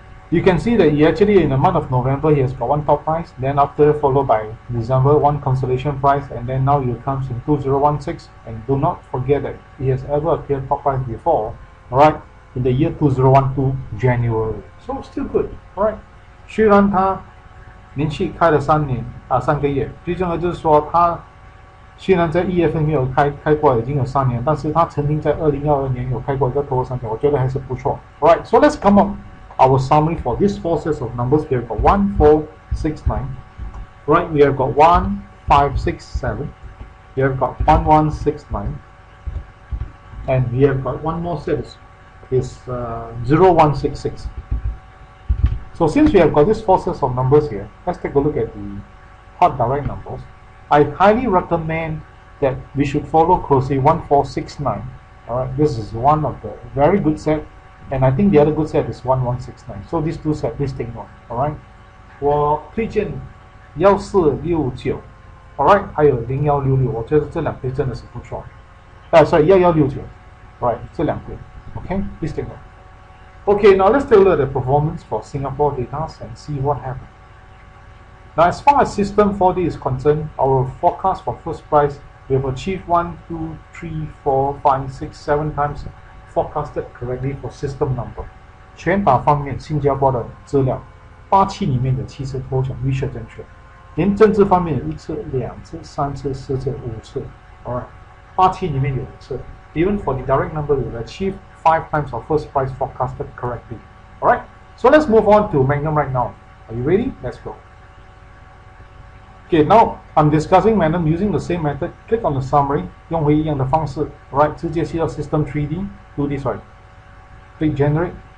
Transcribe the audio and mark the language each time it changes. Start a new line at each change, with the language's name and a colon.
English: You can see that he actually, in the month of November, he has got one top price, then after followed by December, one consolation price, and then now he comes in 2016. And do not forget that he has ever appeared top price before, alright, in the year 2012 January. So still good, alright.
Chinese: 虽然他连续开了3个月，最重要就是说他虽然在1月份没有开过已经有3年，但是他曾经在2022年有开过一个头3天，我觉得还是不错。
English: Alright, so let's come up our summary for these 4 sets of numbers. We have got 1, 4, 6, 9. Right, we have got 1, 5, 6, 7. We have got 1, 1, 6, 9. And we have got one more set is 0, 1, 6, 6. So since we have got these 4 sets of numbers here, let's take a look at the hot direct numbers. I highly recommend that we should follow closely 1, 4, 6, 9. Alright, this is one of the very good set. And I think the other good set is 1169. So these 2 sets, please take note. Alright.
Chinese: 我推荐1469 Alright, 还有0166，我觉得这两对真的是不错。
English: sorry, 1169 Right,
Chinese: 这两对
English: Okay, please take note. Okay, now let's take a look at the performance for Singapore data and see what happened. Now, as far as system 4D is concerned, our forecast for first price, we have achieved 1, 2, 3, 4, 5, 6, 7 times forecasted correctly for system number.
Chinese: 拳打方面，新加坡的资料，87里面的7次头奖预测正确，连政治方面有1次、2次、3次、4次、5次。 Alright, 87里面有5次。
English: Even for the direct number, we will achieve 5 times our first price forecasted correctly. Alright, so let's move on to Magnum right now. Are you ready? Let's go. Okay, now I'm discussing Magnum using the same method. Click on the summary,
Chinese: 用回一样的方式
English: right, 直接去到 System 3D, do this right. Click Generate.